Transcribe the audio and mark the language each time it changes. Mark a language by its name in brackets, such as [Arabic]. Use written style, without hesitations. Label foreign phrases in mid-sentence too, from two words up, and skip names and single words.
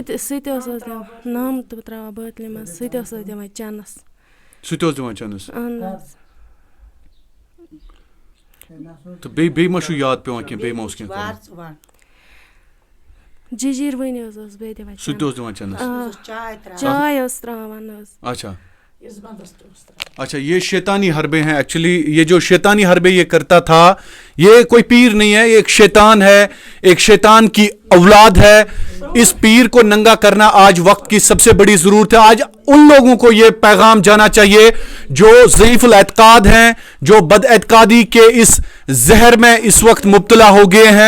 [Kashmiri] تہِ اوس دِوان نَم تہٕ ترٛاوان بٲتلہِ منٛز, سُہ تہِ اوس دِوان چَنَس. سُہ تہِ اوس دِوان چَنَس. اہن حظ. تہٕ بیٚیہِ ما چھُو یاد پیٚوان کینٛہہ, بیٚیہِ ما اوس کینٛہہ کران؟ جِجیٖروٕنۍ حظ اوس بیٚیہِ دِوان سُہ تہِ اوس دِوان چَنَس. چاے ٲس ترٛاوان حظ. [Urdu] اچھا اچھا, یہ شیطانی حربے ہیں ایکچولی. یہ جو شیطانی حربے یہ کرتا تھا, یہ کوئی پیر نہیں ہے, یہ ایک شیطان ہے, ایک شیطان کی اولاد ہے. اس پیر کو ننگا کرنا آج وقت کی سب سے بڑی ضرورت ہے. آج ان لوگوں کو یہ پیغام جانا چاہیے جو ضعیف الاعتقاد ہیں, جو بد اعتقادی کے اس زہر میں اس وقت مبتلا ہو گئے ہیں.